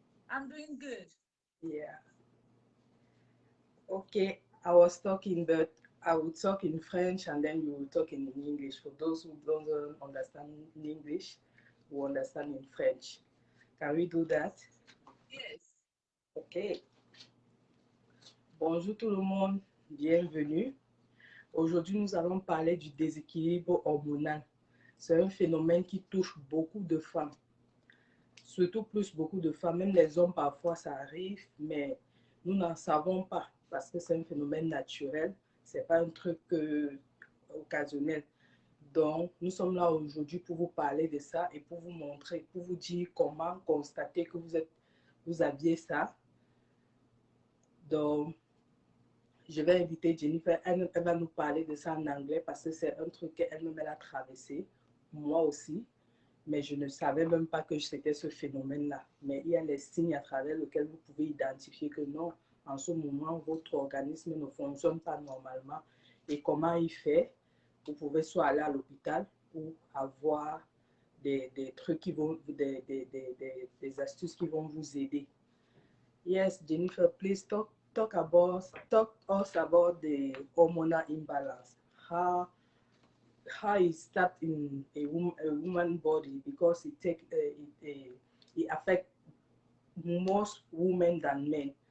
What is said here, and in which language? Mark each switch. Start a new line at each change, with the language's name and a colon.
English: I'm doing good. Yeah. Okay, I was talking, but I will talk in French and then you will talk in English. For those who don't understand English, who understand in French. Can we do that? Yes. Okay.
French: Bonjour tout le monde, bienvenue. Aujourd'hui, nous allons parler du déséquilibre hormonal. C'est un phénomène qui touche beaucoup de femmes. Surtout plus beaucoup de femmes, même les hommes parfois ça arrive, mais nous n'en savons pas parce que c'est un phénomène naturel, c'est pas un truc occasionnel. Donc, nous sommes là aujourd'hui pour vous parler de ça et pour vous montrer, pour vous dire comment constater que vous aviez ça. Donc, je vais inviter Jennifer, elle va nous parler de ça en anglais parce que c'est un truc qu'elle-même elle a traversé, moi aussi. Mais je ne savais même pas que c'était ce phénomène-là. Mais il y a les signes à travers lesquels vous pouvez identifier que non, en ce moment, votre organisme ne fonctionne pas normalement. Et comment il fait? Vous pouvez soit aller à l'hôpital ou avoir des trucs qui vont, des astuces qui vont vous aider.
English: Yes, Jennifer, please talk us about the hormonal imbalance. How is that in a woman body, because it affects most women than men.